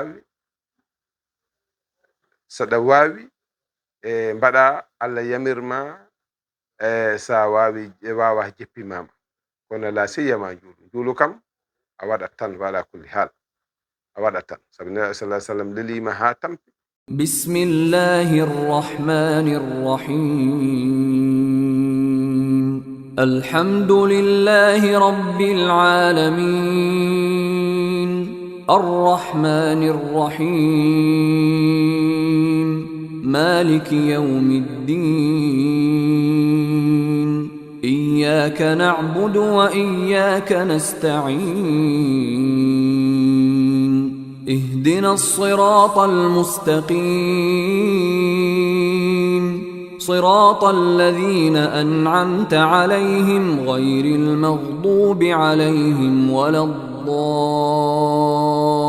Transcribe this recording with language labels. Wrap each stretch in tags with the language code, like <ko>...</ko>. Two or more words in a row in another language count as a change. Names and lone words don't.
<ff>waawi mbaɗa Allah yamirma sa wawi wawa jippimama kono la siyama juulu kam a waɗat tan wala</ff> <ar>كل حال</ar> <ff>a waɗat tan sabi nabi</ff> <ar>صلى الله عليه وسلم</ar> <ff>lelima ha tampi</ff> <ar>بسم الله الرحمن الرحيم الحمد لله رب العالمين الرحمن الرحيم مالك يوم الدين إياك نعبد وإياك نستعين اهدنا الصراط المستقيم صراط الذين أنعمت عليهم غير المغضوب عليهم ولا الضالين</ar>